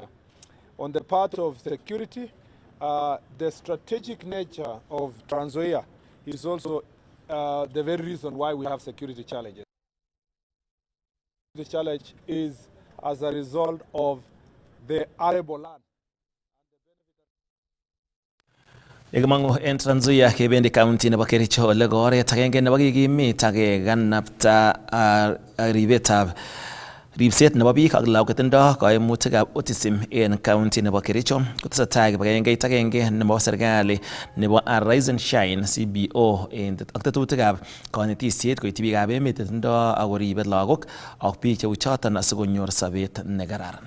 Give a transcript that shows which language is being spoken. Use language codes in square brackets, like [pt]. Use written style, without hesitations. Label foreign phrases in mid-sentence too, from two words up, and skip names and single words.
[en] On the part of security, the strategic nature of Trans Nzoia is also the very reason why we have security challenges. The challenge is as a result of the arable land. [sgc] Egamangu en Trans Nzoia kebendi county nebo Kericho ole oret agenge nebo kikimit ak keganapta ribetab ribset nebo biik ak lagok chetindo kaimutikab autism en county nebo Kericho kotesetai kibagengeit agenge nebo serikali nebo Rise and Shine CBO ak tetutikab konetisiet koityi biikab emet chetindo ak koribe lagok ak biik cheu choton asikonyor sobet nekararan.